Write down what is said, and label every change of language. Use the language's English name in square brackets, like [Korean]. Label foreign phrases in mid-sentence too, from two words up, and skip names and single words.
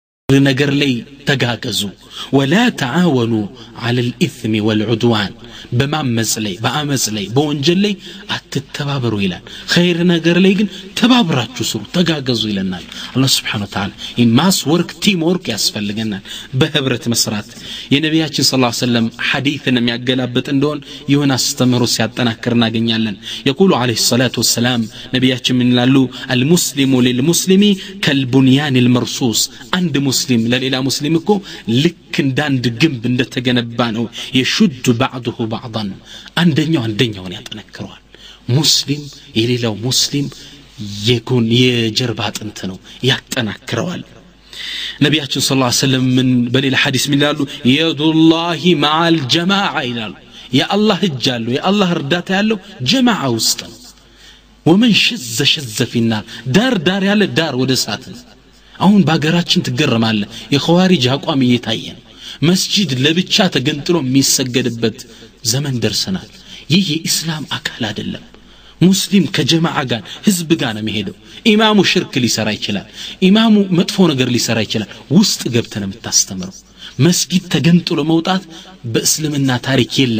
[Amharic] ነገር ላይ ተጋገዙ [Arabic] ولا تعاونوا على الاثم والعدوان [Amharic] በማመጽ ላይ በአመጽ ላይ በወንጀል ላይ አትተባበሩ ይላል ኸይር ነገር ላይ ግን ተባብራችሁ ስሩ ተጋገዙ ይለናል አላህ [Arabic] سبحانه وتعالى [Amharic] ኢማስ ወርክ [English] team work [Amharic] ያስፈልገናል በህብረት መስራት የነቢያችን [Arabic] صلى الله عليه وسلم [Amharic] ሐዲስን የሚያገላብጥ እንደሆነ ይሁን አስተምሮ ሲያጠናክር እናገኛለን [Arabic] يقول عليه الصلاه والسلام [Amharic] ነቢያችን ምን ይላሉ [Arabic] المسلم للمسلم كالبنيان المرصوص [Amharic] አንድ ሙስሊም ለሌላ ሙስሊም እኮ ልክ እንዳንድ ግንብ እንደተገነባ ነው የሹድ [Arabic] بعضه بعضا [Amharic] አንደኛውን ያጠነክረዋል ሙስሊም የሌላው ሙስሊም የጎን የጀርባ አጥንት ነው ያጠናክረዋል ነቢያችን [Arabic] صلى الله عليه وسلم [Amharic] ምን በሌላ ሐዲስ ምን ይላሉ [Arabic] يد الله مع الجماعة [Amharic] ይላሉ የአላህ እጅ አለው የአላህ እርዳታ ያለው ጀማዓ ውስጥ ነው ወመን [Arabic] شذ في النار [Amharic] ዳር ያለ ዳር ወደ እሳት ነው አሁን ባገራችን ትገረማለህ የኸዋሪጅ አቋም እየታየ ነው መስጂድ ለብቻ ተገንጥሎ የሚሰገድበት ዘመን ደርሰናል ይህ የኢስላም አካል አይደለም ሙስሊም ከጀማዓ ጋር ህዝብ ጋር ነው የሚሄደው ኢማሙ ሽርክ ሊሰራ ይችላል ኢማሙ መጥፎ ነገር ሊሰራ ይችላል ውስጥ ገብተን የምታስተምረው መስጊድ ተገንጥሎ መውጣት በእስልምና ታሪክ የለም